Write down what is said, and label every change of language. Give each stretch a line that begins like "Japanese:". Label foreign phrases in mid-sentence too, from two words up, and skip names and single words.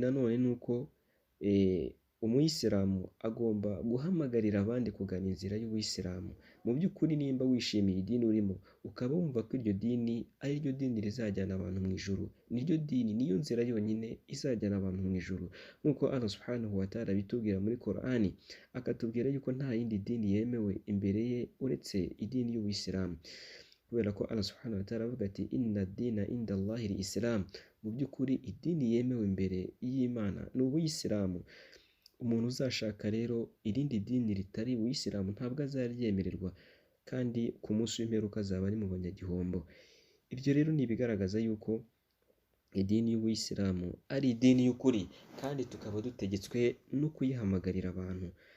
Kinyarwanda: Ikindi nanone ni uko umuyisilamu agomba guhamagarira abandi kugana inzira y'ubuyisilamu. Mu by'ukuri nimba wishimiye idini urimo, ukaba wumva ko iryo dini ari ryo dini rizajyana abantu mu ijuru, niryo dini, niyo nzira yonyine izajyana abantu mu ijuru, nk'uko Allah
Arabic: سبحانه وتعالى
Kinyarwanda: abitubwira muri Korani, akatubwira yuko nta yindi dini yemewe imbere ye uretse idini y'ubuyisilamu. Kubera ko Allah
Arabic: سبحانه وتعالى
Kinyarwanda: avuga ati
Arabic: إن الدين عند الله الإسلام,
Kinyarwanda: mu by'ukuri idini yemewe imbere y'Imana ni ubuyisilamu. Umuntu uzashaka rero irindi dini ritari ubuyisilamu ntabwo azaryemererwa, kandi ku munsi w'imperuka azaba ari mu banyagihombo. Ibyo rero ni ibigaragaza yuko idini y'ubuyisilamu ari idini y'ukuri, kandi tukaba dutegetswe no kuyihamagarira abantu.